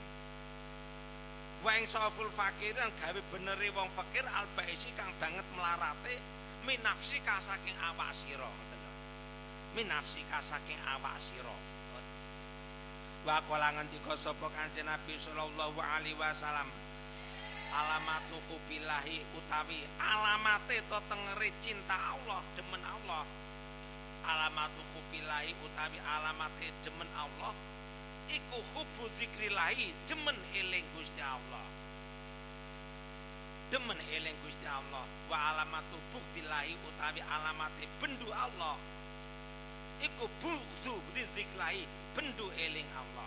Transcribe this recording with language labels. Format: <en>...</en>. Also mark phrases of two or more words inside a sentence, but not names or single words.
<ar>وإنصاف الفقير</ar> <jv>gawe benere wong fakir al-baisi kang banget melarate minafsika saking awak sira ngoten lho. Minafsika saking awak sira.</jv> <ar>وقال</ar> <jv>ngendika sapa Kanjeng Nabi</jv> <ar>صلى الله عليه وسلم علامة حب الله</ar> <jv>utawi alamate to tengere cinta Allah demen Allah.</jv> <ar>علامة حب الله</ar> <jv>utawi alamate demen Allah iku</jv> <ar>حب ذكر الله</ar> <jv>demen eling Gusti Allah. Demen eling Gusti Allah.</jv> <ar>وعلامة بغض الله</ar> <jv>utawi alamate bendu Allah iku</jv> <ar>بغض رزق الله</ar> <jv>bendu eling Allah.</jv>